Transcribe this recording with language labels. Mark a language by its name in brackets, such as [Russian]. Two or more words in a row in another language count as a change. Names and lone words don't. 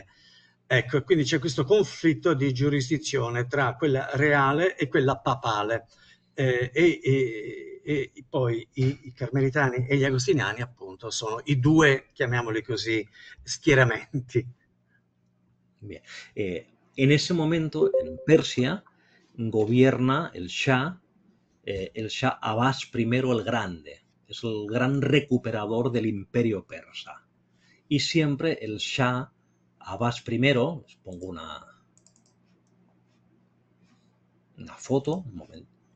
[Italian] Ecco, quindi c'è questo conflitto di giurisdizione tra quella reale e quella papale. E poi i carmelitani e gli agostiniani appunto sono i due, chiamiamoli così, schieramenti. [Spanish] Bien. En ese momento, en Persia, gobierna el Shah Abbas I el Grande. Es el gran recuperador del imperio persa. Y siempre el Shah Abbas I, les pongo una foto, un momento.